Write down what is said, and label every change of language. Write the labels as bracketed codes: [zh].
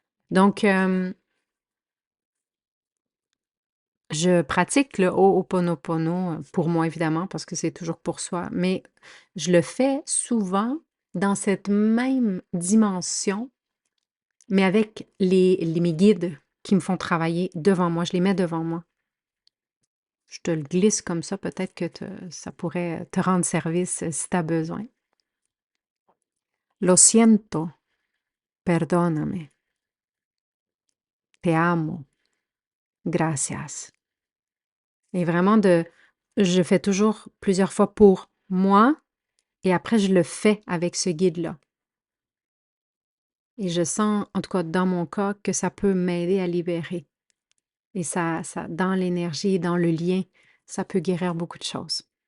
[fr] Donc, je pratique le Ho'oponopono pour moi, évidemment, parce que c'est toujours pour soi, mais je le fais souvent dans cette même dimension, mais avec mes guides qui me font travailler devant moi. Je les mets devant moi. Je te le glisse comme ça, peut-être que ça pourrait te rendre service si tu as besoin. [es] Lo siento, perdóname, te amo, gracias. [fr] Et vraiment je fais toujours plusieurs fois pour moi et après je le fais avec ce guide-là. Et je sens, en tout cas dans mon cas, que ça peut m'aider à libérer. Et dans l'énergie, dans le lien, ça peut guérir beaucoup de choses.